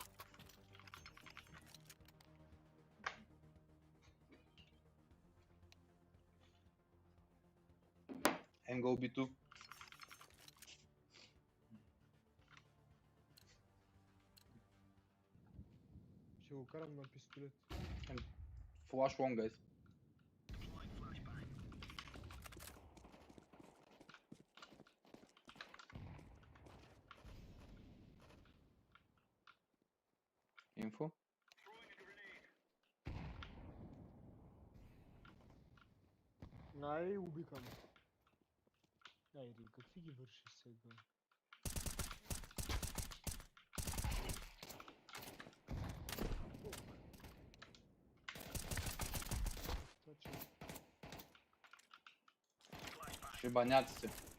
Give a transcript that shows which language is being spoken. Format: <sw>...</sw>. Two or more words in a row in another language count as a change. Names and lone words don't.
<en>Go B2.</en> <bg>Ще го карам на пистолет.</bg> <en>Flash long, guys. Info.</en> <bg>Ай, убикам. Айде, какви ги вършиш сега? Шибаняци се.</bg>